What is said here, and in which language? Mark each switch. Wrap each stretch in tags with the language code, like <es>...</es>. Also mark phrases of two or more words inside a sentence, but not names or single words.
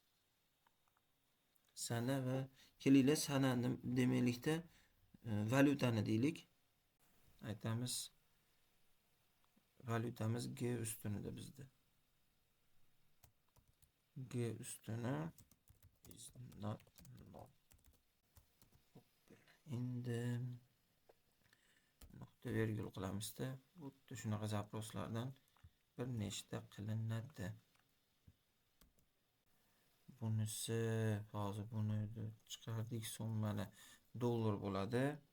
<uz>Sana va kelinglar, sana demaylikda valyutani deylik. Aytamiz, valyutamiz G ustunida bizda. G ustuni</uz> <en>is not null.</en> <uz>Endi nuqta virgul qilamizda, xuddi shunaqa zaproslardan bir nechta qilinadi. Bunisi hozir buni chiqardik, summani dollar bo'ladi.</uz>